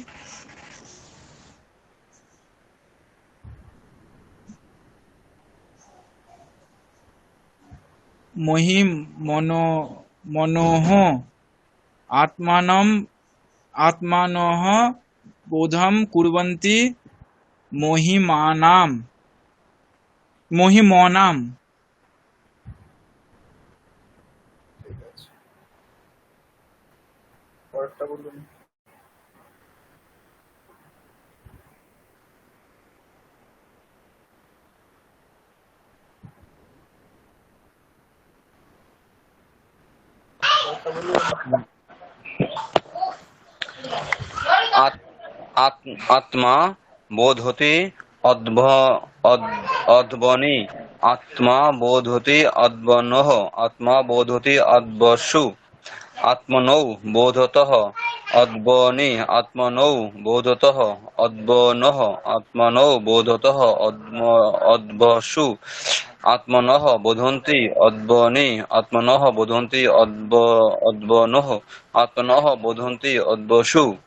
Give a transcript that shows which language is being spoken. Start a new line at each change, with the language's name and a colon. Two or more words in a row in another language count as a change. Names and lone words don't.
Sanskrit: মনোঃ আত্মানঃ বোধম কুর্বন্তি মহিমনাম।
Bangla: ঠিক আছে, পরেরটা বলুন। পরেরটা বলুন।
Sanskrit: আত্মা বোধতি অধ্বনি আত্মা বোধতি অধ্বনঃ আত্মা বোধতি অধ্বসু আত্মনৌ বোধতঃ অধ্বনি আত্মনৌ বোধতঃ অধ্বনঃ আত্মনৌ বোধতঃ অধ্বসু আত্মনঃ বোধন্তি অধ্বনি আত্মনঃ বোধন্তি অধ্বনঃ আত্মনঃ বোধন্তি অধ্বসু।